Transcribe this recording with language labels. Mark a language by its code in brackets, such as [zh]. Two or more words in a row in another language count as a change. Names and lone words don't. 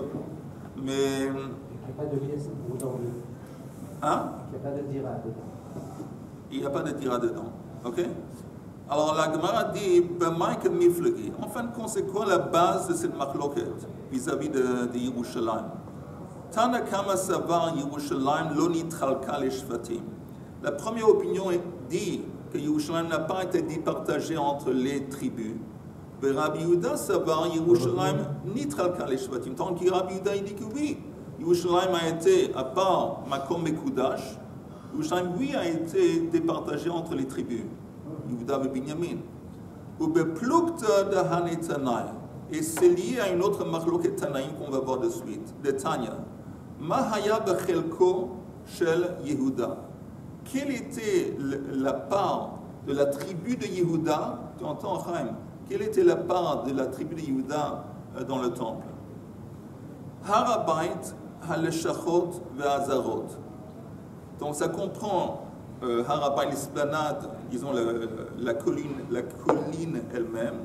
[fr] Mais. Il n'y a pas de pièce aujourd'hui. Hein? Il n'y a pas de dira dedans. Il n'y a pas de dira dedans. Ok? Alors la Gemara dit, en fin de compte, c'est quoi la base de cette machloket vis-à-vis de Yerushalayim? [he] תנא קמא סבר ירושלים לא נתחלקה לשבטים. [fr] La première opinion dit que Yerushalayim n'a pas été départagé entre les tribus. [he] Mais רבי יהודה סבר ירושלים נתחלקה לשבטים. [fr] Tant que Rabbi Yehuda il dit que oui, Yerushalayim a été, à part [he] מקום מקודש, [fr] Yerushalayim oui a été départagé entre les tribus. Yehuda et Binyamin. Et c'est lié à une autre [he] מחלוקת תנאים [fr] qu'on va voir de suite, de Tanya. [he] מה היה בחלקו של יהודה. [fr] Quelle était la part de la tribu de Yehuda? Tu entends, Chaim? Quelle était la part de la tribu de Yehuda dans le temple? [he] הר הבית, הלשכות והעזרות. [fr] Donc ça comprend Harabait, l'esplanade, disons la colline elle-même.